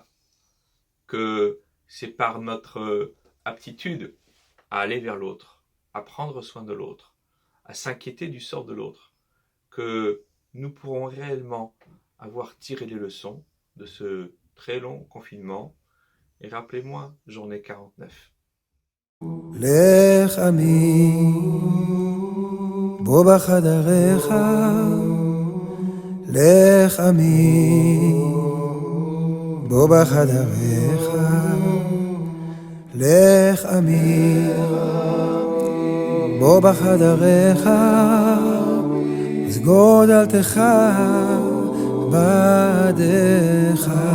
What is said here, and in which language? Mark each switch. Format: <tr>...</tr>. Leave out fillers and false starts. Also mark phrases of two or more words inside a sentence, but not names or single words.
<fr>Que c'est par notre aptitude à aller vers l'autre, à prendre soin de l'autre, à s'inquiéter du sort de l'autre, que nous pourrons réellement avoir tiré les leçons de ce très long confinement. Et rappelez-moi, journée 49.</fr> <he>לך עמי בוא בחדריך, לך עמי בוא בחדריך, לך עמי בוא בחדריך, סגור דלתך בעדך.</he>